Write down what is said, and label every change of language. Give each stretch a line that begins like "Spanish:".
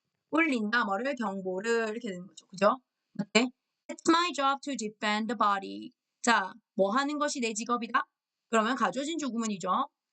Korean: 울린다, 뭐를 경보를 이렇게 되는 거죠. 그죠? 어때?
English: It's my job to defend the body.
Korean: 자, 뭐 하는 것이 내 직업이다? 그러면 가져진 주구문이죠.